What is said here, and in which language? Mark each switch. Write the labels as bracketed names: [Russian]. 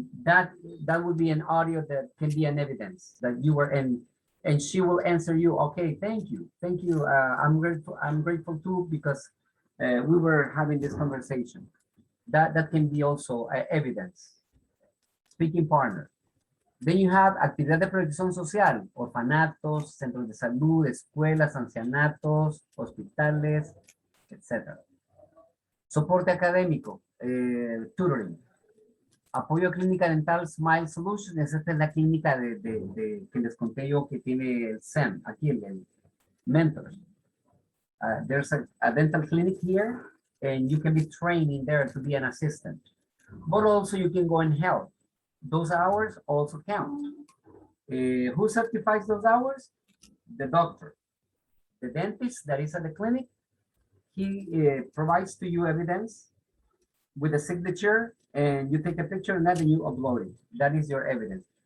[English] That would be an audio that can be an evidence that you were in. And she will answer you, okay, thank you. I'm grateful too, because we were having this conversation. That can be also evidence. Speaking partner. [Spanish] Then you have actividad de protección social, orfanatos, centros de salud, escuelas, ancianatos, hospitales, etc. Soporte académico, tutoring. Apoyo clínica dental Smile Solutions. Esta es la clínica que les conté yo que tiene el SEM, aquí el mentor. [English] There's a dental clinic here, and you can be trained in there to be an assistant. But also you can go and help. Those hours also count. Who certifies those hours? The doctor. The dentist that is at the clinic, he provides to you evidence with a signature, and you take a picture and then you upload it. That is your evidence.